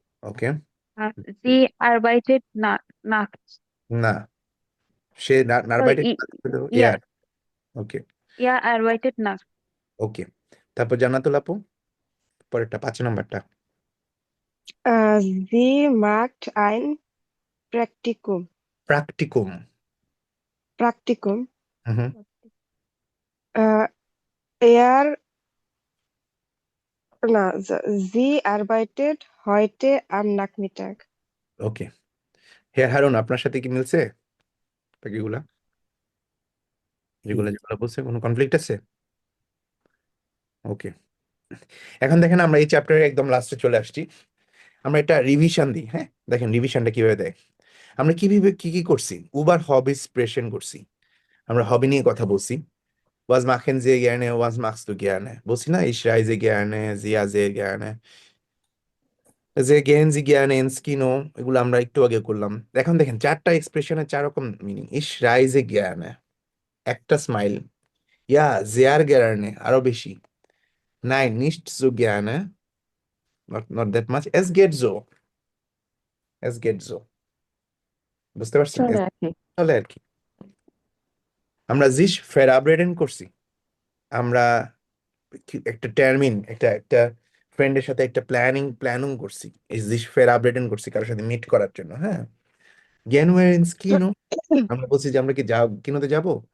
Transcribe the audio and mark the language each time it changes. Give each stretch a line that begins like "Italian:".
German: ওকে, Sie arbeitet nachts. না, সে নারবাইটে
English: Sorry,
Bangla: হলো
German: ja, এয়ার। ওকে, er arbeitet nachts.
Bangla: ওকে, তারপর জান্নাতুল আপু পরেরটা 5 নাম্বারটা।
German: Sie macht ein Praktikum. প্র্যাকটিকুম। Praktikum. হুম, Äh, er, sie arbeitet heute am Nachmittag.
Bangla: Okay, hair Harun আপনার সাথে কি মিলছে বাকিগুলা, যেগুলো যেগুলো বলছে? কোনো কনফ্লিক্ট আছে? ওকে, এখন দেখেন আমরা এই চ্যাপ্টারের একদম লাস্টে চলে আসছি। আমরা একটা রিভিশন দিই, হ্যাঁ? দেখেন রিভিশনটা কিভাবে দেয়। আমরা কিভাবে কি কি করছি, উবার হবিস প্রেসেন্ট করছি, আমরা হবি নিয়ে কথা বলছি।
German: Was machen Sie gerne? Was machst du gerne?
Bangla: বলছি না,
German: ich reise gerne, sehr sehr gerne, sehr gehen Sie gerne ins Kino,
Bangla: এগুলো আমরা একটু আগে করলাম। এখন দেখেন 4টা এক্সপ্রেশনের 4 রকম মিনিং।
German: ich reise gerne,
Bangla: একটা স্মাইল।
German: ja sehr gerne,
Bangla: আরো বেশি।
German: nein nicht so gerne,
English: not that much,
German: es geht so, es geht so।
Bangla: বুঝতে পারছেন? চলে আর কি। চলে আর কি। আমরা sich verabreden করছি, আমরা একটা টার্মিন, একটা একটা ফ্রেন্ডের সাথে একটা প্ল্যানিং করছি, এই sich verabreden করছি কারোর সাথে মিট করার জন্য, হ্যাঁ?
German: gehen wir ins Kino,
Bangla: আমরা বলছি যে আমরা কি কিনোতে যাব।